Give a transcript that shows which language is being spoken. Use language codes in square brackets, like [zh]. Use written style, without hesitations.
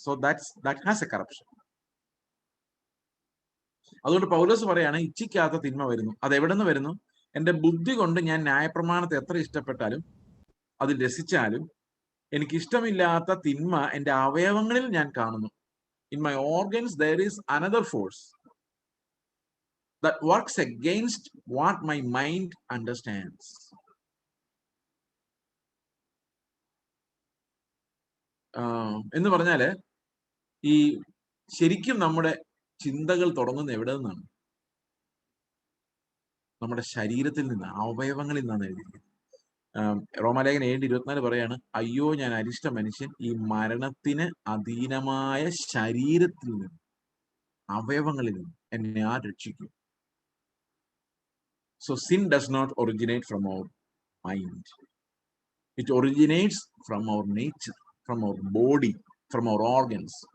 [en] So that has a corruption. [ml] അതുകൊണ്ട് പൗലോസ് പറയാണ്, ഇച്ഛിക്കാത്ത തിന്മ വരുന്നു. അത് എവിടെ നിന്ന് വരുന്നു? എന്റെ ബുദ്ധി കൊണ്ട് ഞാൻ ന്യായപ്രമാണത്തെ എത്ര ഇഷ്ടപ്പെട്ടാലും അത് രസിച്ചാലും എനിക്ക് ഇഷ്ടമില്ലാത്ത തിന്മ എന്റെ അവയവങ്ങളിൽ ഞാൻ കാണുന്നു. [en] In my organs there is another force that works against what my mind understands. [ml] എന്ന് പറഞ്ഞാല് ഈ ശരിക്കും നമ്മുടെ ചിന്തകൾ തുടങ്ങുന്ന എവിടെ നിന്നാണ്? നമ്മുടെ ശരീരത്തിൽ നിന്ന്, അവയവങ്ങളിൽ നിന്നാണ് എഴുതിയിരിക്കുന്നത്. റോമാലേഖനം 7:24 പറയാണ്, അയ്യോ ഞാൻ അരിഷ്ട മനുഷ്യൻ, ഈ മരണത്തിന് അധീനമായ ശരീരത്തിൽ നിന്ന്, അവയവങ്ങളിൽ നിന്ന് എന്നെ ആ രക്ഷിക്കും. [en] So sin does not originate from our mind. It originates from our nature, from our body, from our organs.